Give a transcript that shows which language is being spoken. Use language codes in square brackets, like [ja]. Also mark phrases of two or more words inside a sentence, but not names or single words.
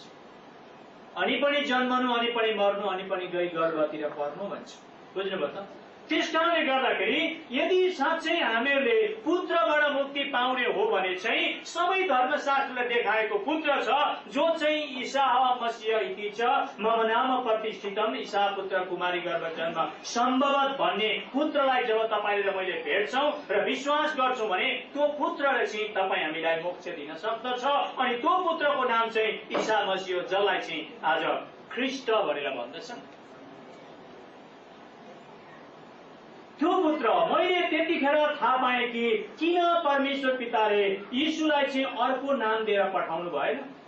[ne] अनि पनि जन्मनु, अनि पनि मर्नु, अनि पनि गई गर्भतिर पर्नु भन्छ। बुझ्नुभयो त? त्यस कारणले गर्दाखेरि यदि साँच्चै हामीहरूले पुत्रबाट मुक्ति पाउने हो भने चाहिँ सबै धर्मशास्त्रले देखाएको पुत्र छ जो चाहिँ ईसा मसीह [sa] इति छ मम नाम प्रतिष्ठितम ईसा पुत्र कुमारी गर्भ जन्म सम्भवत [ne] भन्ने पुत्रलाई जब तपाईँले र मैले भेट्छौँ र विश्वास गर्छौँ भने त्यो पुत्रले चाहिँ तपाईँ हामीलाई मोक्ष दिन सक्दछ। अनि त्यो पुत्रको नाम चाहिँ ईसा मसीह, जसलाई चाहिँ आज ख्रिस्ट भनेर भन्दछन्। त्यो पुत्र मैले त्यतिखेर थाहा पाएँ कि किन परमेश्वर पिताले यीशुलाई चाहिँ अर्को नाम दिएर पठाउनु भएन।